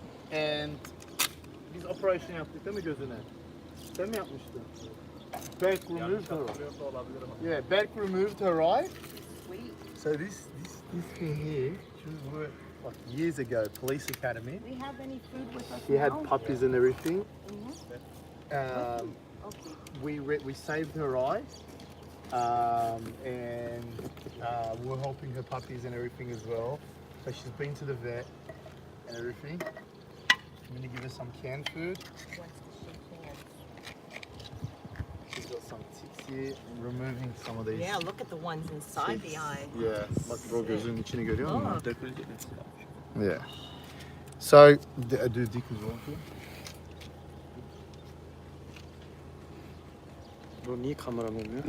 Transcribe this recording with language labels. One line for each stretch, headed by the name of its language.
Turkish: And biz operasyon yaptık değil mi gözüne? Sen mi yapmıştın?
English: Beck removed her. Yeah, Beck removed her eye. Sweet. So this thing here, she was like years ago, police academy. We have any food with us She had puppies and everything. Okay. We saved her eye, and we're helping her puppies and everything as well. So she's been to the vet and everything. I'm gonna give her some canned food. She's got some ticks here. I'm removing some of these. Yeah, look at the ones inside the eye.
Turkish: Yeah, bak o gözünün içini görüyor musun?
English: Oh.
Turkish: Dökülecek mesela. Yeah. So, do dik uzun. Bro niye kameram olmuyor?